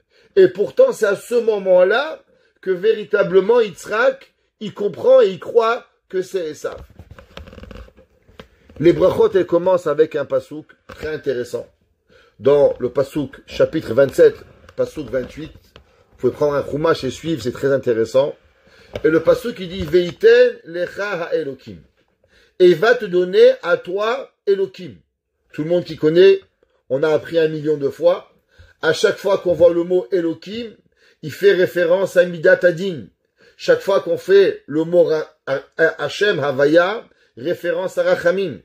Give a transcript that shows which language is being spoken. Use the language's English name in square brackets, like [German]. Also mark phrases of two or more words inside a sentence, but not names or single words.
[French] Et pourtant, c'est à ce moment-là que véritablement Yitzhak, il comprend et il croit que c'est ça. Les brachot, elles commencent avec un pasouk très intéressant. Dans le pasouk chapitre 27, pasouk 28, vous pouvez prendre un chumash et suivre, c'est très intéressant. Et le pasouk, il dit, [Hebrew] ויתן לך האלוקים. [French] Et il va te donner à toi Elokim. Tout le monde qui connaît, on a appris 1 million de fois. À chaque fois qu'on voit le mot Elokim, il fait référence à [Hebrew] מידת הדין. [French] Chaque fois qu'on fait le mot [Hebrew] השם הויה, [French] référence à Rachamim.